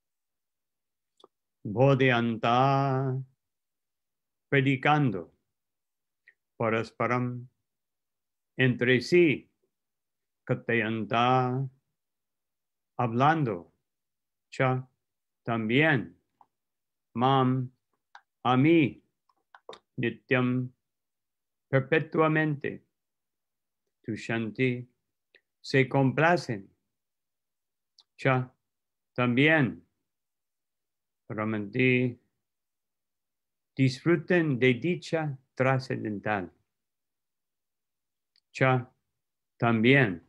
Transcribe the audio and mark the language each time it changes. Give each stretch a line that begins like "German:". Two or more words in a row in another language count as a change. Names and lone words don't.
Spanish: Bodhyanta, predicando. Parasparam, entre sí. Katayanta, hablando. Cha, también. Mam, a mí. Nityam, perpetuamente. Tushanti, se complacen. Cha, también. Ramanti, disfruten de dicha trascendental. Cha, también.